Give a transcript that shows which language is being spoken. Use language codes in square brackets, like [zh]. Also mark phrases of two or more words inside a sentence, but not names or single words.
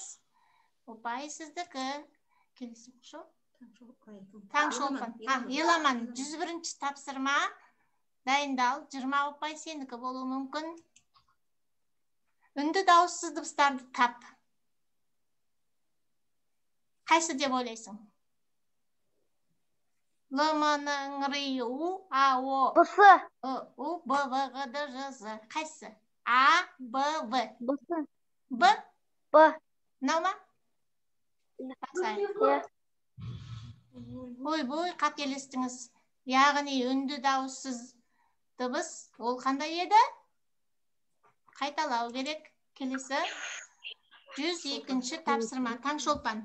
[kk] Ұпай сіздікі. Келесі оқушы. Таңшолпан. Еламан, 101 тапсырма. Дайындал, 20 ұпай сенікі болуы мүмкін. Үнді дауыссыз дыбыстарды тап. Қайсы деп ойлайсың? Л-м-н, р-у, а-о. Бұсы. У, б, в, г, д, ж, з. Қайсы? А, б, в. Бұсы. Б? Б. Мынау ма? Ой, қателестіңіз. Яғни үнді дауыссыз дыбыс ол қандай еді? Қайталау керек. Келесі 102 тапсырма. Таңшолпан.